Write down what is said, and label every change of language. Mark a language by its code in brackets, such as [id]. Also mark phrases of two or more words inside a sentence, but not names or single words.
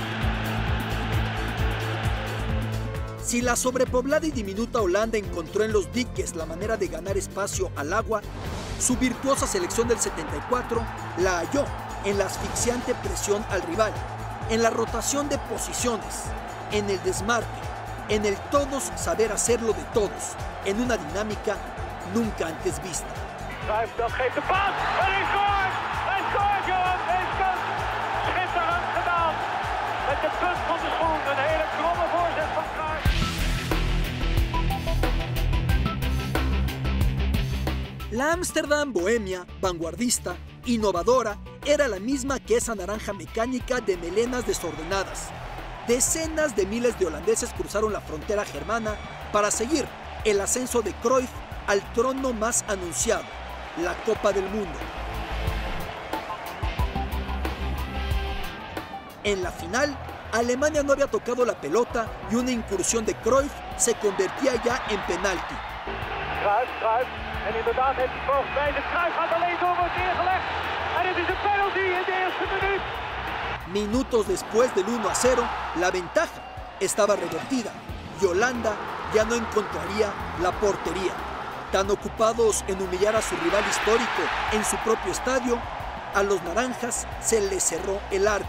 [es] Si la sobrepoblada y diminuta Holanda encontró en los diques la manera de ganar espacio al agua, su virtuosa selección del 74 la halló en la asfixiante presión al rival, en la rotación de posiciones, en el desmarque, en el todos saber hacerlo de todos, en una dinámica nunca antes vista. [nl] Cruijff dat geeft de paas en hij scoort! Hij scoort, Johan! Hij scoort! Schitterend gedaan! Met de punt van de schoen, een hele kromme voorzet van Cruijff. [es] La Ámsterdam bohemia, vanguardista, innovadora, era la misma que esa naranja mecánica de melenas desordenadas. Decenas de miles de holandeses cruzaron la frontera germana para seguir el ascenso de Cruyff al trono más anunciado, la Copa del Mundo. En la final, Alemania no había tocado la pelota y una incursión de Cruyff se convertía ya en penalti. Cruyff. [nl] En inderdaad heeft hij volgens mij de Cruyff gaat alleen door, wordt neergelegd. En het is een penalty in de eerste minuut. [es] Minutos después del 1-0, la ventaja estaba revertida y Holanda ya no encontraría la portería. Tan ocupados en humillar a su rival histórico en su propio estadio, a los naranjas se les cerró el arco.